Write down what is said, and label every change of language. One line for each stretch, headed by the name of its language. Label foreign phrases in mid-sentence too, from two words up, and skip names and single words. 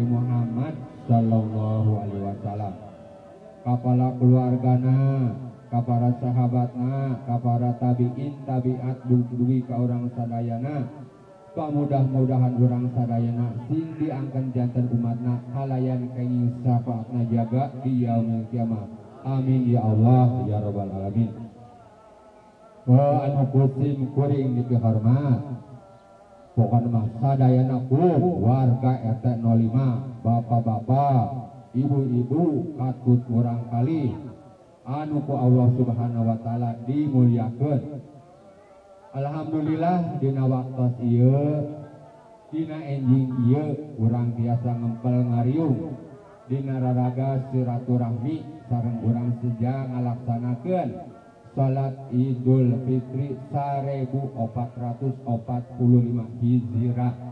Sundanese: Muhammad
Arabic: sallallahu alaihi wasallam,
Sundanese: kapala keluargana, kapara sahabatna, kapara tabiin tabiat dugi ka urang sadayana, pamudah-mudahan urang sadayana sing diangken janten umatna halayan kenging syafaatna jaga di
Arabic: yaumil kiamat. Amin ya Allah ya rabbal alamin.
Sundanese: Wa anu kusim kuring dipihormat pokoknya mah sadayana ku warga RT 05, bapak-bapak, ibu-ibu, katut murang kali anu ku Allah
Arabic: Subhanahu wa taala
Sundanese: dimuliakeun. Alhamdulillah dina waktos ieu, dina enjing ieu urang biasa ngempel ngariung dina raraga silaturahmi sareng urang seja ngalaksanakeun salat Idul Fitri 1445 Hijrah.